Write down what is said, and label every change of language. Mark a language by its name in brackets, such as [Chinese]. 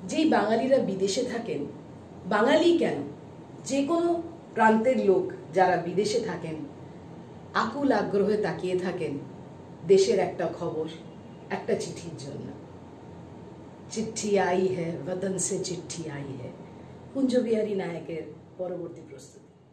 [Bangla] বাঙালিরা বিদেশে থাকেন, বাঙালি কেন, যে কোনো প্রান্তের লোক যারা বিদেশে থাকেন আকুল আগ্রহে তাকিয়ে থাকেন দেশের একটা খবর, একটা চিঠির জন্য। [Hindi] চিঠি আই হ্যায়, वतन से चिट्ठी आई है। [Bangla] কুঞ্জ বিহারী নায়কের পরবর্তী প্রস্তুতি।